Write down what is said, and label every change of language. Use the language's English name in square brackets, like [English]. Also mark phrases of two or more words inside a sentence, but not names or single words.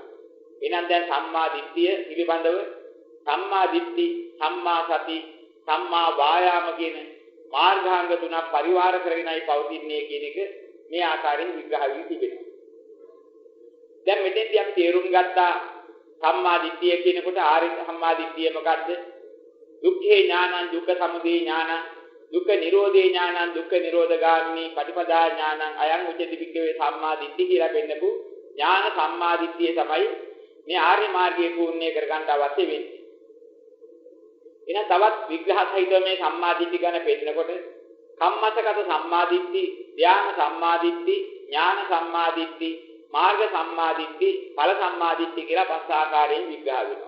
[Sinhala] එහෙනම් දැන් සම්මා දිට්ඨිය පිළිබඳව සම්මා දිට්ඨි, සම්මා සති, සම්මා වායාම කියන මාර්ගාංග තුනක් පරිවාර කරගෙනයි පවතින්නේ කියන එක මේ ආකාරයෙන් විග්‍රහ වී තිබෙනවා. දැන් මෙතෙන්දී අපි තේරුම් ගත්තා සම්මා දිට්ඨිය කියනකොට ආර්ය සම්මා දිට්ඨිය මොකද්ද? [Pali] දුක්ඛේ ඥානං දුක්ඛ සමුදය ඥානං දුක්ඛ නිරෝධේ ඥානං දුක්ඛ නිරෝධගාමිනී පටිපදා ඥානං අයං උච්චති වික්ඛවේ සම්මා දිට්ඨි [Sinhala] කියලා පෙන්නපු ඥාන සම්මා දිට්ඨිය තමයි මේ ආර්ය මාර්ගයේ පූර්ණේ කරගන්න අවශ්‍ය වෙන්නේ. එහෙනම් තවත් විග්‍රහ සහිතව මේ සම්මා දිට්ඨි ගැන පෙන්නකොට කම්මසගත සම්මා දිට්ඨි, ධ්‍යාන සම්මා දිට්ඨි, ඥාන සම්මා දිට්ඨි, මාර්ග සම්මා දිට්ඨි, ඵල සම්මා දිට්ඨි කියලා පස් ආකාරයෙන් විග්‍රහ වෙනවා.